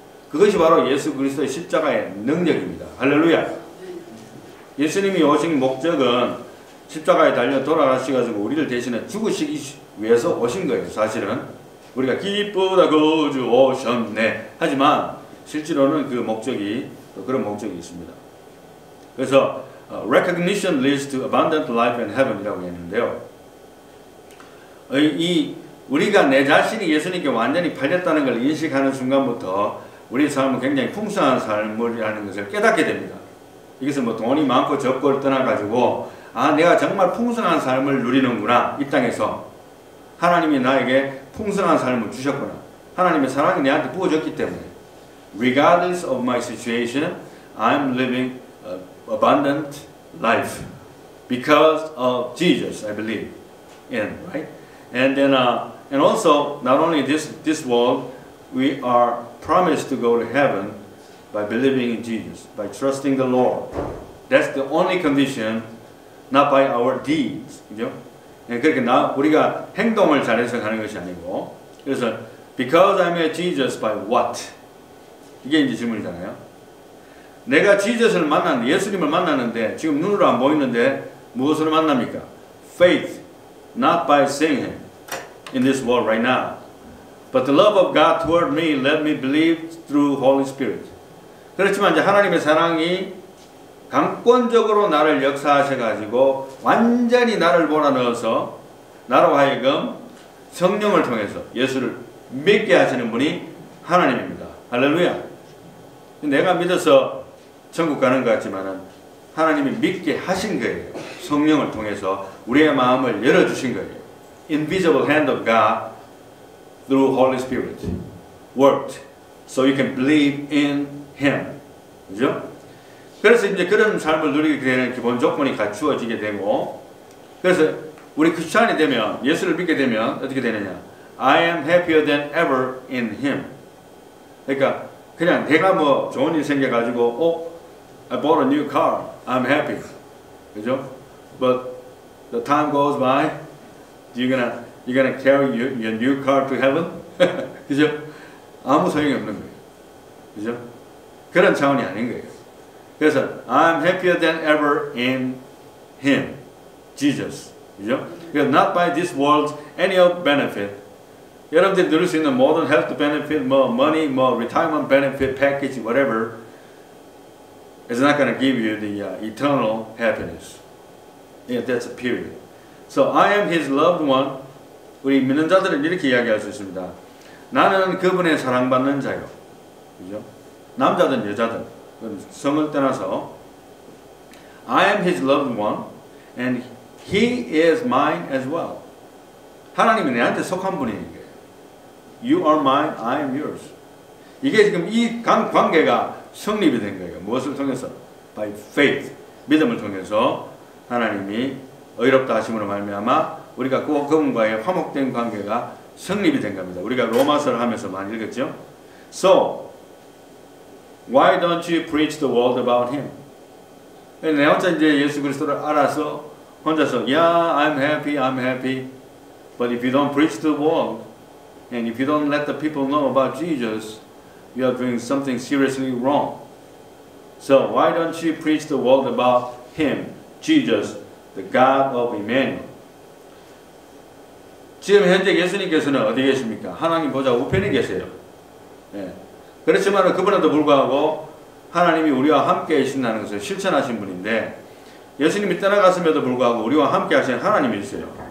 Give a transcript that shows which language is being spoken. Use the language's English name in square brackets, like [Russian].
[Korean] 그것이 바로 예수 그리스도의 십자가의 능력입니다. 할렐루야. 예수님이 오신 목적은 십자가에 달려 돌아가셔가지고 우리를 대신에 죽으시기 위해서 오신 거예요. 사실은 우리가 기쁘다 거주 오셨네 하지만 실제로는 그 목적이 그런 목적이 있습니다. 그래서 [English] recognition leads to abundant life in heaven이라고 했는데요. 우리가 내 자신이 예수님께 완전히 팔렸다는 걸 인식하는 순간부터 우리 삶은 굉장히 풍성한 삶이라는 것을 깨닫게 됩니다. 이것은 뭐 돈이 많고 적고를 떠나가지고 내가 정말 풍성한 삶을 누리는구나. 이 땅에서 하나님이 나에게 풍성한 삶을 주셨구나. [Korean] 하나님의 사랑이 내한테 부어졌기 때문에 [English] regardless of my situation, I'm living abundant life because of Jesus, I believe in, right? And then, and also, not only this world, we are promised to go to heaven by believing in Jesus, by trusting the Lord. That's the only condition, not by our deeds. [Korean] 그죠? 그렇게 우리가 행동을 잘해서 가는 것이 아니고, 그래서 [English] because I met Jesus by what? [Korean] 이게 이제 질문이잖아요. 내가 지저스를 만났는데, 예수님을 만났는데 지금 눈으로 안 보이는데 무엇으로 만납니까? [English] Faith, not by seeing Him in this world right now. But the love of God toward me let me believe through Holy Spirit. [Korean] 그렇지만 이제 하나님의 사랑이 강권적으로 나를 역사하셔가지고 완전히 나를 몰아넣어서 나로 하여금 성령을 통해서 예수를 믿게 하시는 분이 하나님입니다. 할렐루야. 내가 믿어서 천국 가는 것 같지만은 하나님이 믿게 하신 거예요. 성령을 통해서 우리의 마음을 열어주신 거예요. [English] Invisible hand of God through Holy Spirit worked so you can believe in Him. [Korean] 그죠? 그래서 이제 그런 삶을 누리게 되는 기본 조건이 갖추어지게 되고, 그래서 우리 크리스찬이 되면, 예수를 믿게 되면 어떻게 되느냐? [English] I am happier than ever in Him. [Korean] 그러니까 그냥 내가 뭐 좋은 일 생겨가지고 [English] I bought a new car. I'm happy. [Korean] 그죠? [English] But the time goes by. You're gonna carry your new car to heaven? [Korean] 그죠? 아무 소용이 없는 거예요. 그죠? 그런 차원이 아닌 거예요. 그래서 [English] I'm happier than ever in Him, Jesus. [Korean] 그죠? [English] Not by this world's any of benefit. [Korean] 여러분들이 누릴 수 있는 모든 [English] health benefit, 뭐 money, 뭐 retirement benefit package, whatever, is not going to give you the eternal happiness. Yeah, that's a period. So I am His loved one. [Korean] 우리 믿는 자들은 이렇게 이야기할 수 있습니다. 나는 그분의 사랑받는 자요. 그죠? 남자든 여자든 성을 떠나서 [English] I am His loved one, and He is mine as well. [Korean] 하나님이 내한테 속한 분인 거예요. [English] You are mine, I am yours. [Korean] 이게 지금 이 관계가 성립이 된 거예요. 무엇을 통해서? [English] By faith. [Korean] 믿음을 통해서 하나님이 의롭다 하심으로 말미암아 우리가 그분과의 화목된 관계가 성립이 된 겁니다. 우리가 로마서를 하면서 많이 읽었죠? [English] So, why don't you preach the world about Him? [Korean] 내 혼자 이제 예수 그리스도를 알아서 혼자서 [English] Yeah, I'm happy, I'm happy. But if you don't preach the world, and if you don't let the people know about Jesus, you are doing something seriously wrong. So why don't you preach the world about Him, Jesus, the God of Emmanuel? [Korean] 지금 현재 예수님께서는 어디 계십니까? 하나님 보좌 우편에 계세요. 예. 그렇지만 그분에도 불구하고 하나님이 우리와 함께 계신다는 것을 실천하신 분인데, 예수님이 떠나갔음에도 불구하고 우리와 함께 하신 하나님이 있어요.